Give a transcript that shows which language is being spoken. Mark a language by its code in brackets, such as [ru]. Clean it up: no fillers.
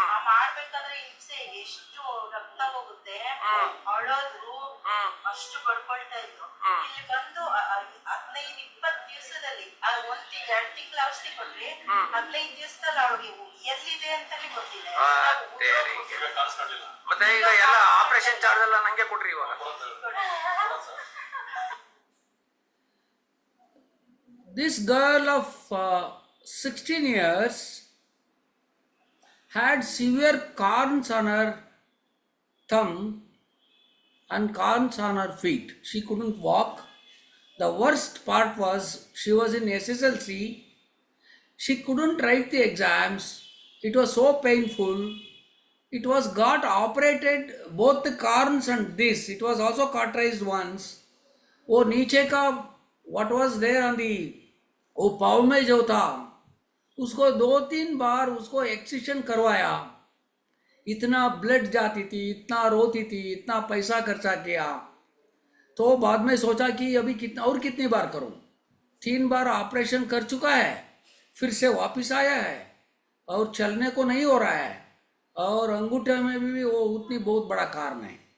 [kn] ಮಾಡ್ಬೇಕಾದ್ರೆ ಹಿಂಸೆ, ಎಷ್ಟು ರಕ್ತ ಹೋಗುತ್ತೆ, ಅಳೋದ್ರು, ಅಷ್ಟು ಬಡ್ಕೊಳ್ತಾ ಇದ್ರು. ಇಲ್ಲಿ ಬಂದು 15-20 ದಿವಸದಲ್ಲಿ 1 ತಿಂಗಳು 2 ತಿಂಗಳ ಔಷಧಿ ಕೊಟ್ರಿ 15 ದಿವಸದಲ್ಲಿ ಅವಳಿಗೆ ಎಲ್ಲಿದೆ ಅಂತಾನೆ ಗೊತ್ತಿಲ್ಲ. ಮತ್ತೆ ಈಗ ಎಲ್ಲ ಆಪರೇಷನ್ ಚಾರ್ಜ್ ಎಲ್ಲ ನಂಗೆ ಕೊಡ್ರಿ ಇವಾಗ. [en] This girl of 16 years had severe corns on her thumb and corns on her feet. She couldn't walk. The worst part was she was in SSLC. She couldn't write the exams. It was so painful. It was got operated, both the corns and this. It was also cauterized once. [hi] वो नीचे का [en] what was there on the [hi] वो पाव में जो था उसको 2-3 बार उसको excision करवाया. इतना ब्लड जाती थी, इतना रोती थी, इतना पैसा खर्चा किया. तो बाद में सोचा कि अभी कितना और कितनी बार करूं. 3 बार ऑपरेशन कर चुका है, फिर से वापस आया है और चलने को नहीं हो रहा है और अंगूठे में भी वो उतनी बहुत बड़ा कारण है.